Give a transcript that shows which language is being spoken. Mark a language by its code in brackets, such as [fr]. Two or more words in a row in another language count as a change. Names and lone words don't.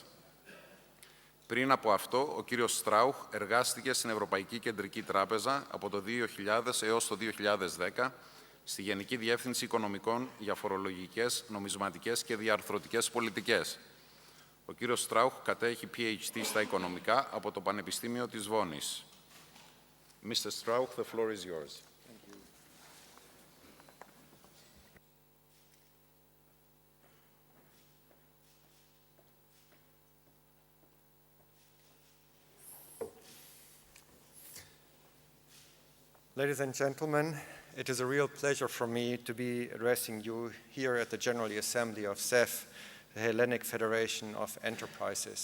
[el] Πριν από αυτό, ο κύριος Στράουχ εργάστηκε στην Ευρωπαϊκή Κεντρική Τράπεζα από το 2000 έως το 2010 στη Γενική Διεύθυνση Οικονομικών για φορολογικές, νομισματικές και διαρθρωτικές πολιτικές. Ο κύριος Στράουχ κατέχει PhD στα οικονομικά από το Πανεπιστήμιο της Βόνης. [en] Mr. Strauch, the floor is yours. Thank you. Ladies and gentlemen, it is a real pleasure for me to be addressing you here at the General Assembly of CEF, the Hellenic Federation of Enterprises.